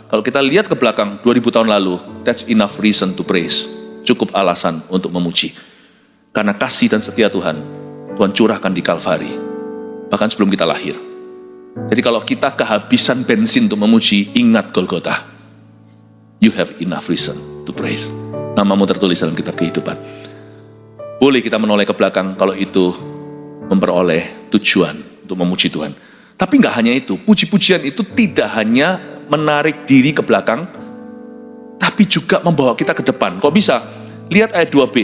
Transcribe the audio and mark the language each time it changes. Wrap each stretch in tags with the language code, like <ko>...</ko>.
<id>Kalau kita lihat ke belakang 2000 tahun lalu,</id> <en>that's enough reason to praise.</en> <id>Cukup alasan untuk memuji. Karena kasih dan setia Tuhan, Tuhan curahkan di Kalvari. Bahkan sebelum kita lahir. Jadi kalau kita kehabisan bensin untuk memuji, ingat Golgota.</id> <en>You have enough reason to praise.</en> <id>Namamu tertulis dalam kitab kehidupan. Boleh kita menoleh ke belakang kalau itu memperoleh tujuan untuk memuji Tuhan. Tapi nggak hanya itu, puji-pujian itu tidak hanya menarik diri ke belakang, tapi juga membawa kita ke depan. Kok bisa? Lihat ayat 2b.</id>